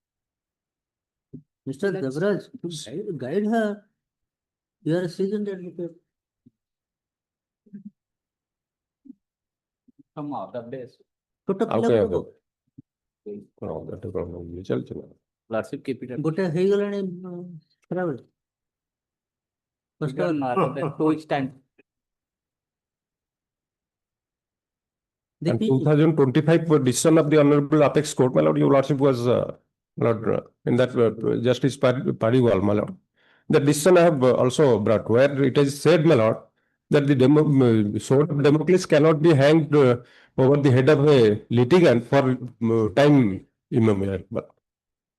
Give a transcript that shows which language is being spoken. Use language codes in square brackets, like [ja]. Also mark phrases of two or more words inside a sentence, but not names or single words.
[en] Mr. Devraj, guide her. You are a seasoned advocate. Some other days. Lordship, keep it at. [or] ଗୋଟେ ହେଇଗଲାଣି ଖରାବେଳେ [en] To extent. And 2025 decision of the Honorable Apex Court, my lord, your lordship was in that Justice Pariwal, my lord. The decision I have also brought where it is said, my lord, that the sword of Damocles cannot be hanged over the head of a litigant for time immemorial.